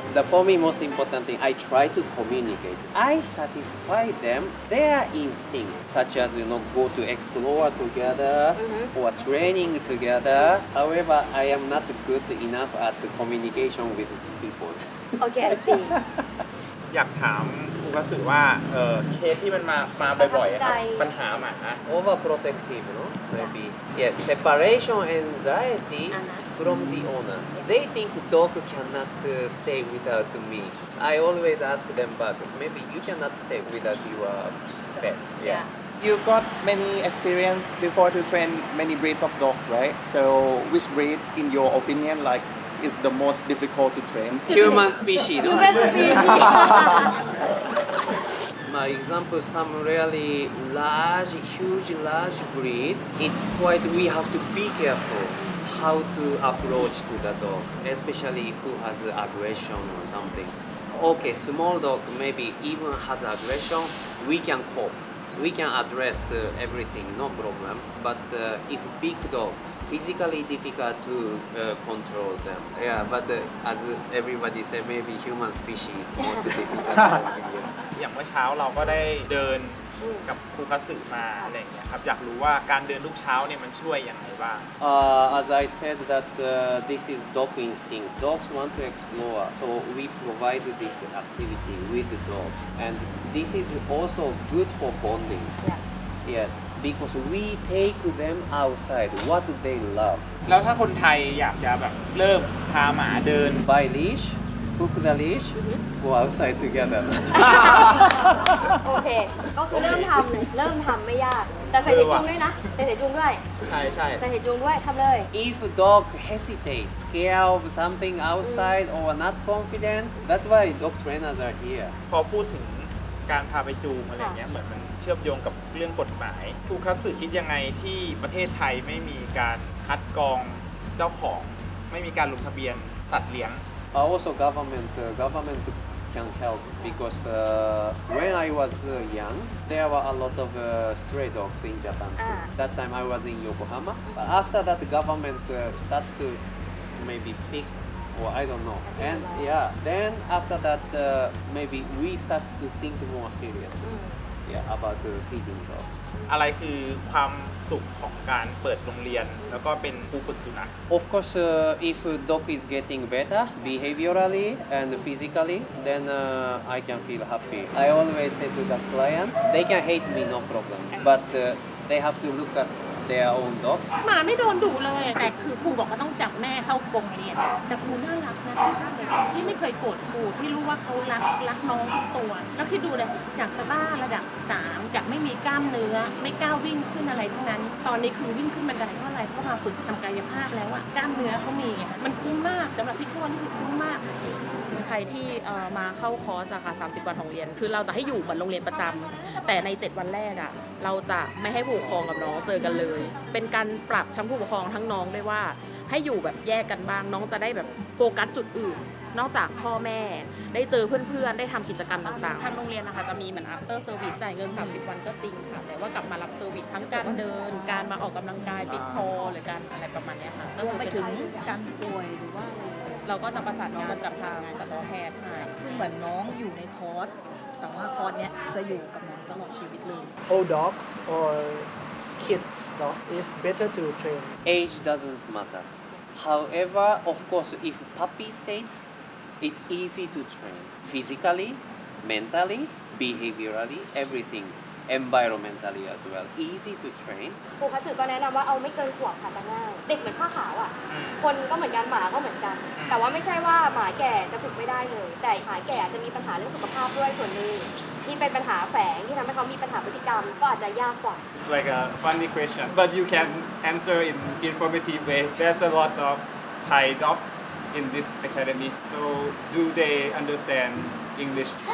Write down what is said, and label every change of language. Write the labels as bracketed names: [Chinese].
[English] For me, most important thing, I try to communicate. I satisfy them their instinct, such as go to explore together or training together. However, I am not good enough at the communication with people. Okay I see [Thai] อยากถามครูคัตสึว่าเคสที่มันมาบ่อยๆอะครับปัญหาหมา [English] Overprotective, no? Maybe. Yes, separation anxiety from the owner. They think dog cannot stay without me. I always ask them back, maybe you cannot stay without your pets. Yeah. You got many experience before to train many breeds of dogs, right? So which breed, in your opinion, like is the most difficult to train? Human species. No? Human species My example, some really large breeds, it's quite, we have to be careful how to approach to the dog, especially who has aggression or something. Okay, small dog maybe even has aggression, we can cope. We can address everything, no problem. But if big dog, physically difficult to control them. Yeah, but as everybody said, maybe human species most difficult. [Thai] อย่างเมื่อเช้าเราก็ได้เดินกับครูคัตสึมาอะไรอย่างเงี้ยครับอยากรู้ว่าการเดินทุกเช้าเนี่ยมันช่วยยังไงบ้าง [English] As I said that this is dog instinct. Dogs want to explore, so we provide this activity with the dogs, and this is also good for bonding. Yes, because we take them outside. What they love. [Thai] แล้วถ้าคนไทยอยากจะแบบเริ่มพาหมาเดิน [English] Buy leash, hook the leash, go outside together. [Thai] โอเค ก็คือเริ่มทำเลยเริ่มทำไม่ยาก แต่ใส่เสจุงด้วยนะใส่เสจุงด้วย ใช่ใช่ ใส่เสจุงด้วยทำเลย [English] If dog hesitates, scared of something outside or not confident, that's why dog trainers are here. [Thai] พอพูดถึงการพาไปจูงอะไรเงี้ยเหมือนมันเชื่อมโยงกับเรื่องกฎหมายครูคัตสึคิดยังไงที่ประเทศไทยไม่มีการคัดกรองเจ้าของ ไม่มีการลงทะเบียนสัตว์เลี้ยง [English] Also, government can help because when I was young, there were a lot of stray dogs in Japan. That time I was in Yokohama. But after that, the government starts to maybe pick, or I don't know. And yeah, then after that, maybe we start to think more serious. About feeding dogs. [Thai] อะไรคือความสุขของการเปิดโรงเรียนแล้วก็เป็นครูฝึกสุนัข [English] Of course, if dog is getting better behaviorally and physically, then I can feel happy. I always say to the client, they can hate me, no problem, but they have to look at their own dogs. [Thai] หมาไม่โดนดุเลย แต่คือครูบอกว่าต้องจับแม่เข้ากรงเรียน แต่ครูน่ารักนะที่ไม่เคยโกรธครูที่รู้ว่าเขารักน้องทุกตัว แล้วคิดดูเลยจากสบ้าระดับ 3 จากไม่มีกล้ามเนื้อ ไม่กล้าวิ่งขึ้นอะไรทั้งนั้น ตอนนี้คือวิ่งขึ้นบันไดเพราะอะไรเพราะมาฝึกทำกายภาพแล้วอะกล้ามเนื้อเขามีไงมันคุ้มมากสำหรับพี่ข้อนี่คือคุ้มมาก ใครที่มาเข้าคอร์สอะค่ะ30 วันของเรียน คือเราจะให้อยู่เหมือนโรงเรียนประจำแต่ใน 7 วันแรกอะเราจะไม่ให้ผู้ปกครองกับน้องเจอกันเลย เป็นการปรับทั้งผู้ปกครองทั้งน้องด้วยว่าให้อยู่แบบแยกกันบ้างน้องจะได้แบบโฟกัสจุดอื่น นอกจากพ่อแม่ได้เจอเพื่อนๆได้ทำกิจกรรมต่างๆทางโรงเรียนนะคะจะมีเหมือน after service จ่ายเงิน30 วันก็จริงค่ะแต่ว่ากลับมารับเซอร์วิสทั้งการเดินการมาออกกำลังกายฟิตพอหรือการอะไรประมาณเนี้ยค่ะก็คือไปถึงการป่วยหรือว่าเราก็จะประสานงานกับทางสัตวแพทย์ให้คือเหมือนน้องอยู่ในคอร์สแต่ว่าคอร์สเนี้ยจะอยู่กับน้องตลอดชีวิตเลย [English] old dogs or kids dog is better to train. Age doesn't matter. However, of course, if puppy stage, it's easy to train physically, mentally, behaviorally, everything, environmentally as well. Easy to train. [Thai] ครูคัตสึก็แนะนำว่าเอาไม่เกินขวบค่ะจะง่ายเด็กเหมือนผ้าขาวอ่ะคนก็เหมือนกันหมาก็เหมือนกัน แต่ว่าไม่ใช่ว่าหมาแก่จะฝึกไม่ได้เลย แต่หมาแก่จะมีปัญหาเรื่องสุขภาพด้วยส่วนหนึ่งที่เป็นปัญหาแฝงที่ทำให้เขามีปัญหาพฤติกรรมก็อาจจะยากกว่า [English] It's like a funny question, but you can answer in informative way. There's a lot of Thai dog in this academy. So do they understand English?